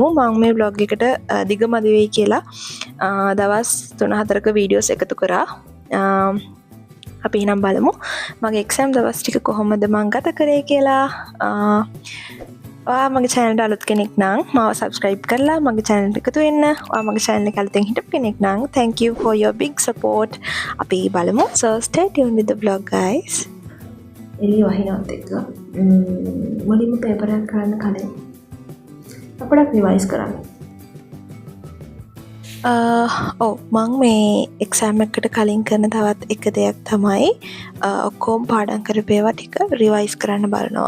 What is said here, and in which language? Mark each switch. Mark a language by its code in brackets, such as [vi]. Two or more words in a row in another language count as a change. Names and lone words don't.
[si] මම මේ vlog එකට දිගමදි වෙයි කියලා දවස් 3-4ක වීඩියෝස් එකතු කරා. අපි එහෙනම් බලමු මගේ එක්සෑම් දවස් ටික කොහොමද මම ගත කරේ කියලා. ඔයා මගේ channel එකට අලුත් කෙනෙක් නම් මාව subscribe කරලා මගේ channel එකට එකතු වෙන්න. ඔයා මගේ channel එක අලුතෙන් හිටපු කෙනෙක් නම් [en] thank you for your big support. [si] අපි බලමු. [en] So stay tuned with the vlog guys. [si] එළිය වහිනවත් එක්ක මුලින්ම පේපර් එකක් කරන්න කලින් අපිට රිවයිස් කරන්න. මං මේ එක්සෑම් එකට කලින් කරන තවත් එක දෙයක් තමයි ඔක්කොම පාඩම් කරපු ඒවා ටික රිවයිස් කරන්න බලනවා.